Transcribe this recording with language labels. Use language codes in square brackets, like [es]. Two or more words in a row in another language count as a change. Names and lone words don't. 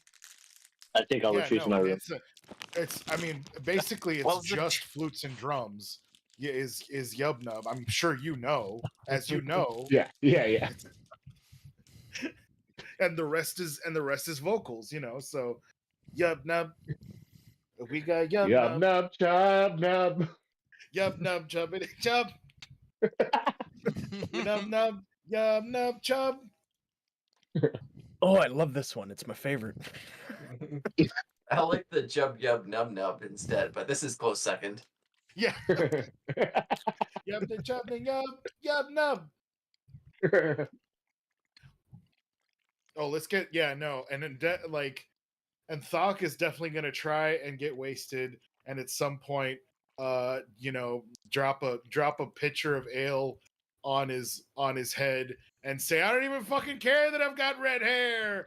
[en] I think I'll Yeah, retreat to no, my room. it's. I mean, basically, it's Well, the- just flutes and drums. Yeah, is Yub Nub? I'm sure you know, as you know, Yeah. and the rest is vocals. You know, so Yub Nub. We got Yub Yub Nub. nub, chub nub. Yub Nub, chubbity chub. Yub Nub, Yub Nub, chub. Oh, I love this one. It's my favorite. I like the Jub Yub Nub Nub instead, but this is close second. Yeah. Yub the chub the Yub Nub. Oh, let's get and then and Thok is definitely gonna try and get wasted, and at some point, drop a pitcher of ale on his head and say, "I don't even fucking care that I've got red hair."